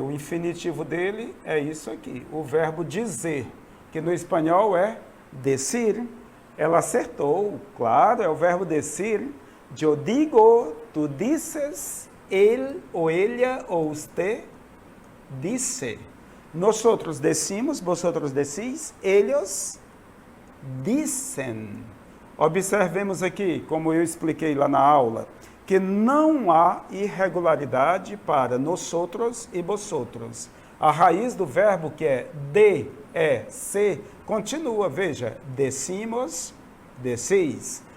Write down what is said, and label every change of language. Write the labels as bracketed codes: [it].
[pt] O infinitivo dele é isso aqui, o verbo dizer, que no espanhol é Decir. Ela acertou, claro, é o verbo decir. Eu digo, [es] tu dices, [pt] ele ou ella ou usted dice. [es] Nosotros decimos, vosotros decís, ellos dicen. [pt] Observemos aqui, como eu expliquei lá na aula, que não há irregularidade para nosotros e vosotros. A raiz do verbo, que é de, se, continua, veja, decimos, decis.